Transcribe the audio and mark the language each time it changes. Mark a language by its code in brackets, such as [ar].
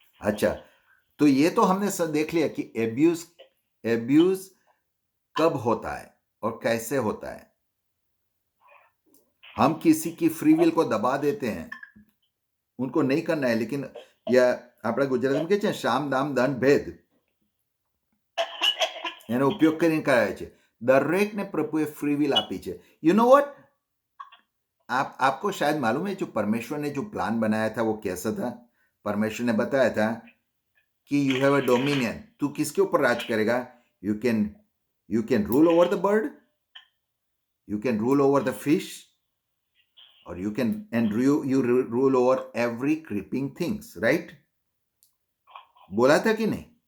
[hi] अच्छा, तो ये तो हमने सब देख लिया कि एब्यूज कब होता है और कैसे होता है. हम किसी की फ्री विल को दबा देते हैं, उनको नहीं करना है, लेकिन या [gu] આપણા ગુજરાતીમાં કહે છે શામ દામ દંડ ભેદ, એનો ઉપયોગ કરીને કરાય છે. દરેકને પ્રભુએ फ्री विल આપી છે. [en] you know what, [hi] आपको शायद मालूम है जो परमेश्वर ने जो प्लान बनाया था वो कैसा था? परमेश्वर ने बताया था कि [en] You have a dominion. [hi] तू किसके ऊपर राज करेगा? [en] You can rule over the bird, you can rule over the fish, और you rule over every creeping things. Right? [hi] बोला था कि नहीं?